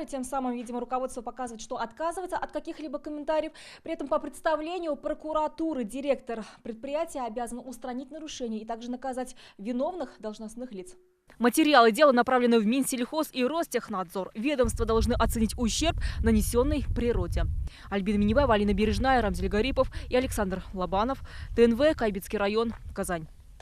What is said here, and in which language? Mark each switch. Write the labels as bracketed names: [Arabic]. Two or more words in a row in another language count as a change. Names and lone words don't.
[Russian] Тем самым, видимо, руководство показывает, что отказывается от каких-либо комментариев. При этом по представлению прокуратуры директор предприятия обязан устранить нарушения и также наказать виновных должностных лиц. Материалы дела направлены в Минсельхоз и Ростехнадзор. Ведомства должны оценить ущерб, нанесенный природе. Альбина Минибаева, Алина Бережная, Рамзель Гарипов и Александр Лобанов. ТНВ, Кайбетский район, Казань.